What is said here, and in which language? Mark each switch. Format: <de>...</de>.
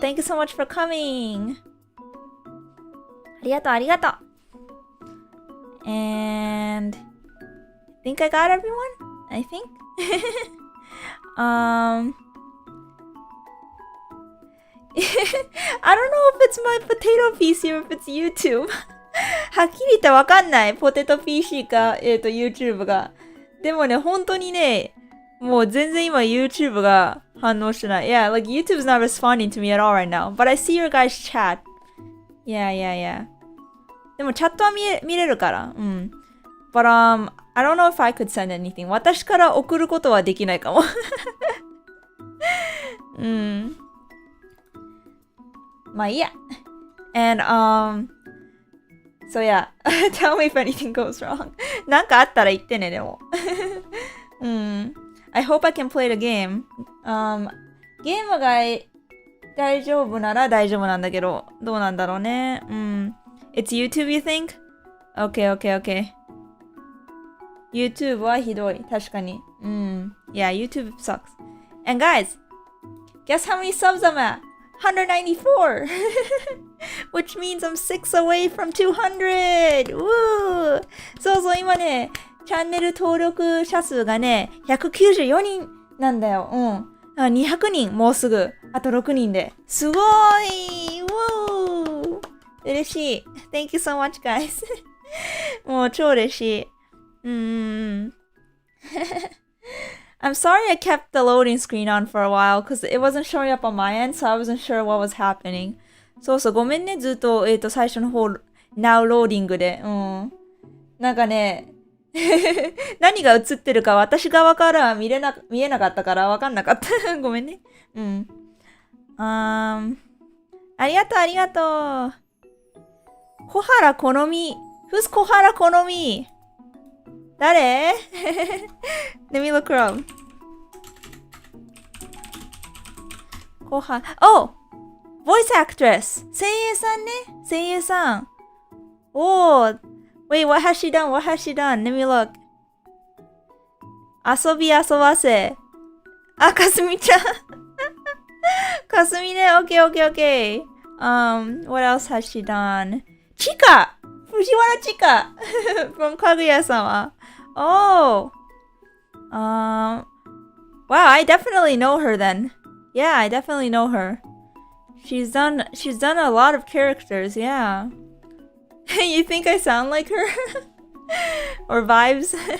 <en>Thank you so much for coming.</en> <ja>Arigato, arigato.</ja> <en>And I think I got everyone. I think. I don't know if it's my potato PC or if it's YouTube.</en> <ja>はっきり言ってわかんない。ポテト PC か、YouTube が。でもね、本当にね、もう全然今 YouTube が反応してない。</ja> <en>Yeah, like YouTube's not responding to me at all right now. But I see your guys' chat. Yeah.</en> <ja>でもチャットは見れるから。</ja> <en>But I don't know if I could send anything.</en> <ja>私から送ることはできないかも。まあいいや。</ja> <en>And so yeah, tell me if anything goes wrong.</en> <ja>なんかあったら言ってね、でも。</ja> <en>I hope I can play the game.</en> <ja>ゲームが大丈夫なら大丈夫なんだけど、どうなんだろうね。</ja> <en>It's YouTube, you think? Okay.</en> <ja>YouTube はひどい。確かに。</ja> <en>Yeah, YouTube sucks. And guys, guess how many subs I'm at? 194! Which means I'm 6 away from 200! Woo!</en> <ja>そう、今ね、チャンネル登録者数がね、194人なんだよ。 200人、もうすぐ。あと6人で。すごい！Woo! 嬉しい。</ja> <en>Thank you so much, guys.</en> <ja>もう超嬉しい。</ja> <en>I'm sorry I kept the loading screen on for a while because it wasn't showing up on my end, so I wasn't sure what was happening.</en> <ja>そう、ごめんね、ずっと、最初の方、</ja> <en>now loading</en> <ja>で。なんかね、何が映ってるか私側からは見えなかったからわかんなかった。ごめんね。ありがとう。</ja> <en>小原好み。Who's 小原好み？</en> <ja>誰？</ja> <en>Let me look her up. 小原。Oh! Voice actress!</en> <ja>声優さんね。声優さん。</ja> <en>Oh! Wait, what has she done? Let me look.</en> <ja>遊ばせ。あ、かすみちゃん。かすみね。</ja> <en>Okay. What else has she done? チカ！</en> <ja>藤原チカfrom かぐや様。</ja> <en>Oh! Wow, I definitely know her then. Yeah, I definitely know her. She's done a lot of characters, yeah. You think I sound like her? Or vibes?</en>